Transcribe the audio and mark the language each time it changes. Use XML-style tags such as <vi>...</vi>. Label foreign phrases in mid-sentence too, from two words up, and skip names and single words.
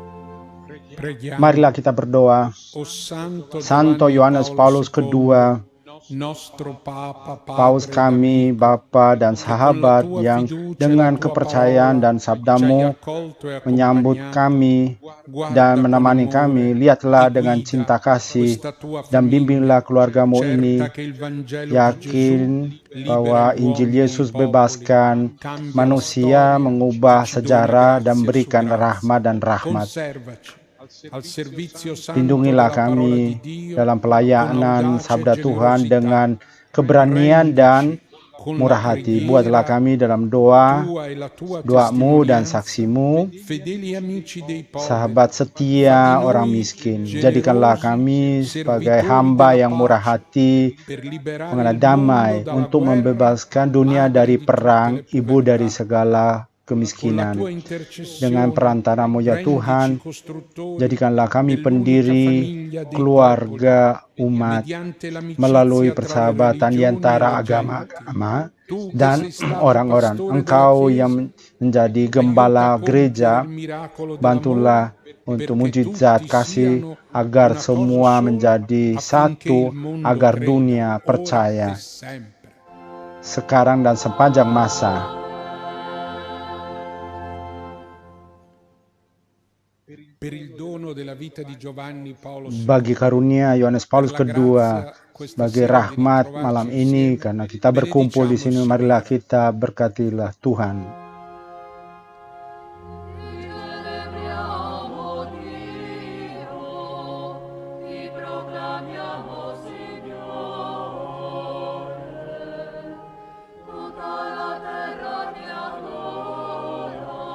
<it>Preghiamo.</it> <id>marilah kita berdoa.</id> <it>O Santo</it> <id>Santo Yohanes Paulus II,</id> <it>nostro Papa,</it> <id>Paus</id> <it>Padre</it> <id>kami, David, Bapa dan sahabat</id> <it>tua</it> <id>yang</id> <it>fiducia e</it> <id>dengan</id> <it>la tua</it> <id>kepercayaan</id> <it>parola</it> <id>dan</id> <it>ci hai</it> <id>sabdamu</id> <it>accolto e</it> <id>menyambut</id> <it>accompagnato.</it> <id>kami dan</id> <it>Guarda con</it> <id>menemani kami.</id> <it>amore</it> <id>Lihatlah</id> <it>e</it> <id>dengan</id> <it>guida</it> <id>cinta kasih</id> <it>questa tua</it> <id>dan bimbinglah</id> <it>famiglia,</it> <id>keluargamu ini.</id> <it>certa che il Vangelo di Gesù</it> <id>Yakin</id> <it>libera</it> <id>bahwa</id> <it>gli</it> <id>Injil</id> <it>uomini e i</it> <id>Yesus</id> <it>popoli,</it> <id>bebaskan</id> <it>cambia la</it> <id>manusia,</id> <it>storia</it> <id>mengubah</id> <it>e ci dona</it> <id>sejarah dan</id> <it>grazia su</it> <id>berikan</id> <it>grazia.</it> <id>rahmat dan rahmat.</id> <it>Conservaci al servizio santo</it> <id>Lindungilah</id> <it>della parola di</it> <id>kami</id> <it>Dio</it> <id>dalam</id> <it>con</it> <id>pelayanan</id> <it>audacia e</it> <id>sabda Tuhan</id> <it>generosità.</it> <id>dengan keberanian dan</id> <it>Rendici con la</it> <id>murah hati. Buatlah</id> <it>preghiera</it> <id>kami dalam doa,</id> <it>tua e la tua</it> <id>doamu dan</id> <it>testimonianza</it> <id>saksimu,</id> <it>fedeli amici dei poveri.</it> <id>sahabat</id> <it>Fatti</it> <id>setia orang</id> <it>noi</it> <id>miskin. Jadikanlah</id> <it>generosi</it> <id>kami sebagai</id> <it>servitori</it> <id>hamba</id> <it>della</it> <id>yang murah</id> <it>pace</it> <id>hati,</id> <it>per liberare</it> <id>mengenai</id> <it>il mondo</it> <id>damai</id> <it>dalla</it> <id>untuk</id> <it>guerra,</it> <id>membebaskan dunia</id> <it>madre</it> <id>dari</id> <it>di tutte</it> <id>perang,</id> <it>le</it> <id>ibu dari</id> <it>povertà.</it> <id>segala</id> <it>Con la</it> <id>kemiskinan.</id> <it>tua</it> <id>Dengan</id> <it>intercessione</it> <id>perantaramu ya</id> <it>rendici</it> <id>Tuhan,</id> <it>costruttori</it> <id>jadikanlah kami</id> <it>dell'unica</it> <id>pendiri</id> <it>famiglia dei popoli,</it> <id>keluarga umat</id> <it>mediante</it> <id>melalui</id> <it>l'amicizia tra le</it> <id>persahabatan di</id> <it>religioni e</it> <id>antara</id> <it>le genti.</it> <id>agama-agama</id> <it>Tu che</it> <id>dan</id> <it>sei stato</it> <id>orang-orang.</id> <it>pastore della</it> <id>Engkau</id> <it>Chiesa,</it> <id>yang menjadi</id> <it>aiuta</it> <id>gembala</id> <it>a compiere</it> <id>gereja,</id> <it>il miracolo dell'amore</it> <id>bantulah untuk</id> <it>perché</it> <id>mujizat</id> <it>tutti</it> <id>kasih</id> <it>siano</it> <id>agar</id> <it>una cosa</it> <id>semua</id> <it>sola</it> <id>menjadi</id> <it>affinché il</it> <id>satu,</id> <it>mondo</it> <id>agar</id> <it>creda</it> <id>dunia</id> <it>ora</it> <id>percaya</id> <it>e sempre.</it> <id>sekarang dan sepanjang masa.</id> <it>Per il dono della vita di Giovanni Paolo II,</it> <id>Bagi karunia Yohanes Paulus</id> <it>per la</it> <id>kedua,</id> <it>grazia questa</it> <id>bagi</id> <it>sera di</it> <id>rahmat</id> <it>ritrovarci</it> <id>malam ini,</id> <it>insieme,</it> <id>karena kita berkumpul di</id> <it>benediciamo il</it> <id>sini, marilah</id> <it>Signore.</it> <id>kita berkatilah Tuhan.</id> <it>Celebriamo Dio, ti proclamiamo Signore, tutta la terra ti adora,</it>